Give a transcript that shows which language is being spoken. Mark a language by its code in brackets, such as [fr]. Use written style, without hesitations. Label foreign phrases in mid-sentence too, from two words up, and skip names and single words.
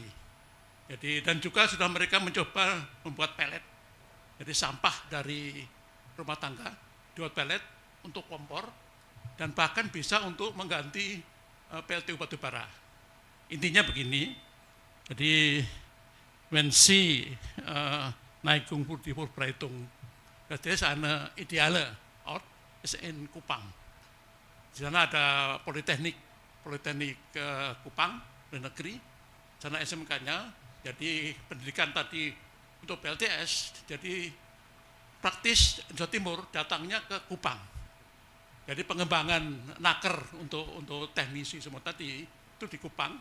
[id] Jadi dan juga sudah mereka mencoba membuat pelet. Jadi sampah dari rumah tangga dibuat pelet untuk kompor dan bahkan bisa untuk mengganti PLTU batubara. Intinya begini. [de] Jadi wenn Sie Neigung für die Vorbereitung, das ist eine ideale Ort, ist in Kupang. [id] Di sana ada Politeknik Kupang, negeri, sana SMK-nya, jadi pendidikan tadi untuk PLTS, jadi praktis Jawa Timur datangnya ke Kupang. Jadi pengembangan naker untuk teknisi semua tadi itu di Kupang.